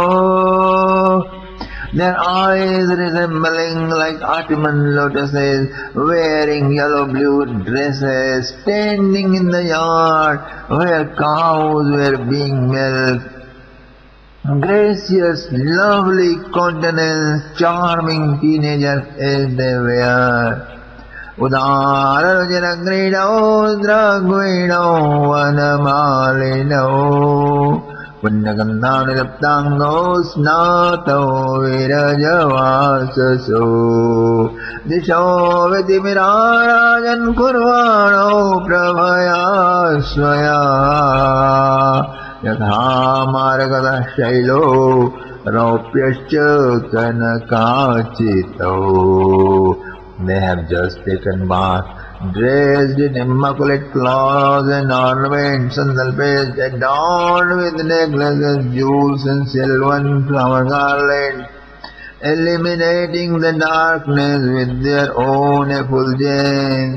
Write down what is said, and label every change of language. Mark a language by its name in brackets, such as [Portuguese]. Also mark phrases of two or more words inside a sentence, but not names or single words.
[English] Their eyes resembling like autumn lotuses, wearing yellow-blue dresses, standing in the yard where cows were being milked. Gracious, lovely countenance, charming teenagers as they were. [Sanskrit] उदारजनाग्रिणो स्रग्विणो वनमालिनो पुण्यगन्धानुलिप्ताङ्गो स्नातो विरजवाससो दिशो वितिमिरा राजन् कुर्वाणो प्रभया स्वया यथा मारकतः शैलो रौप्यश्च कनकाचितः. [English] They have just taken bath, dressed in immaculate clothes and ornaments, sandalpes adorned with necklaces, jewels and silver and flower garlands, illuminating the darkness with their own effulgence.